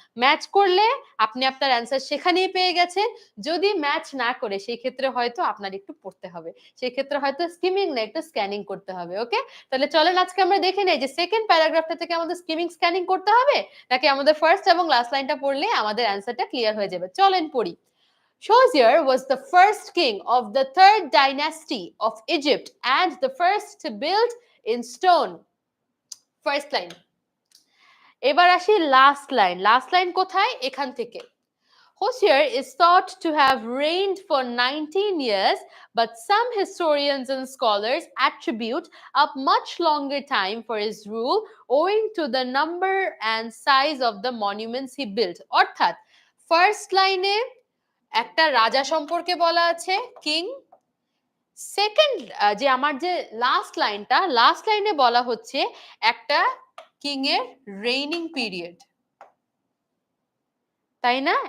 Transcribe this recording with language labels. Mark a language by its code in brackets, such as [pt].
[bn] Match করলে আপনি আপনার অ্যান্সার সেখানেই পেয়ে গেছেন। যদি ম্যাচ না করে সেই ক্ষেত্রে হয়তো আপনার একটু পড়তে হবে। সেই ক্ষেত্রে হয়তো স্কিমিং না একটু স্ক্যানিং করতে হবে। ওকে? তাহলে চলেন আজকে আমরা দেখে নেই যে সেকেন্ড প্যারাগ্রাফটা থেকে আমাদের স্কিমিং স্ক্যানিং করতে হবে নাকি আমাদের ফার্স্ট এবং লাস্ট লাইনটা পড়লে আমাদের অ্যান্সারটা ক্লিয়ার হয়ে যাবে। চলেন পড়ি। [en] Shosier was the first king of the third dynasty of Egypt and the first to build in stone. First line. [bn] এবার আসি লাস্ট লাইন। লাস্ট লাইন কোথায়? এখান থেকে। [en] Hosier is thought to have reigned for 19 years, but some historians and scholars attribute a much longer time for his rule owing to the number and size of the monuments he built. [bn] অর্থাৎ first লাইনে একটা রাজা সম্পর্কে বলা আছে king. Second যে আমার যে লাস্ট লাইনে বলা হচ্ছে একটা কিং এর রেইনিং পিরিয়ড, তাই না?